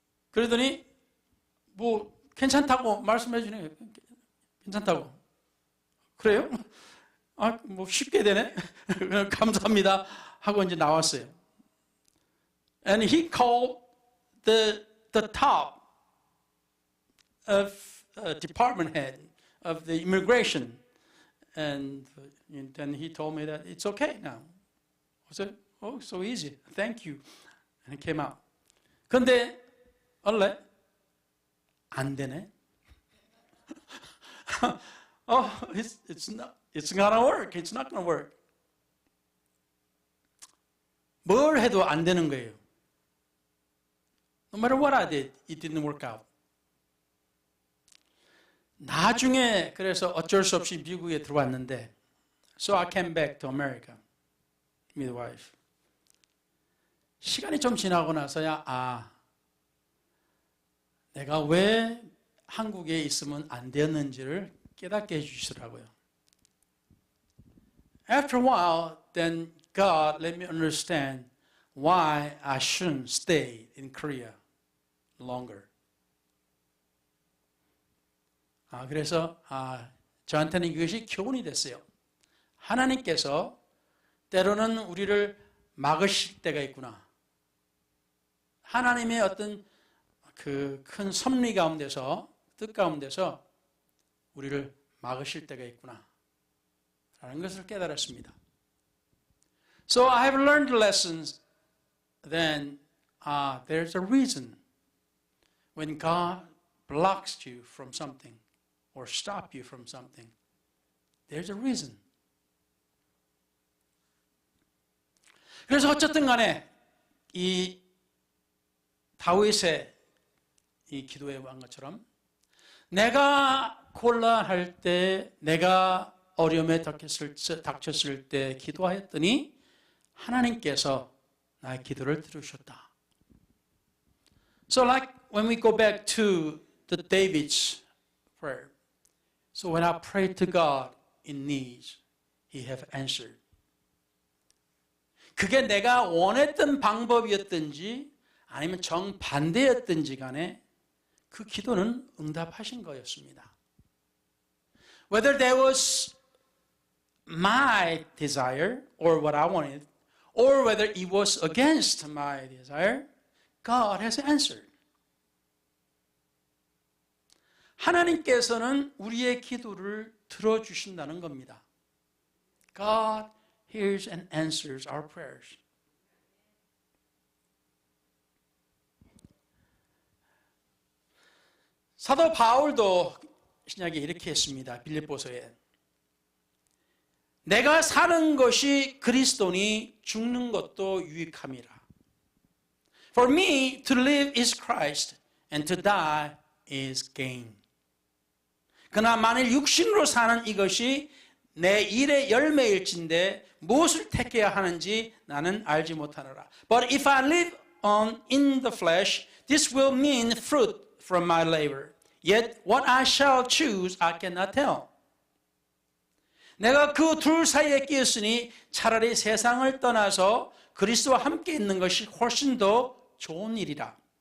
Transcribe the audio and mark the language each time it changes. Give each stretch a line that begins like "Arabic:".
Korean: 그러더니 괜찮다고 말씀해 주네요. 괜찮다고. 그래요? 쉽게 되네. 감사합니다 하고 이제 나왔어요.
English: And he called the top of department head of the immigration, and then he told me that it's okay now. I said, "Oh, so easy. Thank you." And it came out.
Korean: 근데 원래 안 되네.
English: It's not gonna work. It's not gonna work.
Korean: 뭘 해도 안 되는 거예요.
English: No matter what I did, it didn't work out.
Korean: 나중에 그래서 어쩔 수 없이 미국에 들어왔는데,
English: so I came back to America, midwife.
Korean: 시간이 좀 지나고 나서야 내가 왜 한국에 있으면 안 되었는지를 깨닫게 해주시더라고요.
English: After a while, then God let me understand why I shouldn't stay in Korea longer.
Korean: 그래서 저한테는 이것이 교훈이 됐어요. 하나님께서 때로는 우리를 막으실 때가 있구나. 하나님의 어떤 그 큰 섭리 가운데서, 뜻 가운데서 우리를 막으실 때가 있구나 라는 것을 깨달았습니다.
English: So I have learned lessons. Then there's a reason when God blocks you from something or stop you from something. There's a reason.
Korean: 그래서 어쨌든 간에 이 다윗의 이 기도에 한 것처럼 내가 곤란할 때, 내가 어려움에 닥쳤을 때 기도하였더니 하나님께서 나의 기도를 들으셨다.
English: So like when we go back to the David's prayer. So when I prayed to God in needs, He have answered.
Korean: 그게 내가 원했던 방법이었든지 아니면 정반대였든지 간에 그 기도는 응답하신 거였습니다.
English: Whether that was my desire or what I wanted, or whether it was against my desire, God has answered.
Korean: 하나님께서는 우리의 기도를 들어주신다는 겁니다.
English: God hears and answers our prayers.
Korean: 사도 바울도 신약에 이렇게 했습니다. 빌립보서에. 내가 사는 것이 그리스도니 죽는 것도 유익함이라.
English: For me to live is Christ and to die is gain.
Korean: 그러나 만일 육신으로 사는 이것이 내 일의 열매일진데 무엇을 택해야 하는지 나는 알지 못하노라.
English: But if I live on in the flesh, this will mean fruit from my labor. Yet what I shall choose I cannot tell.
Korean: 내가 그 둘 사이에 끼었으니 차라리 세상을 떠나서 그리스도와 함께 있는 것이 훨씬 더 좋은 일이라.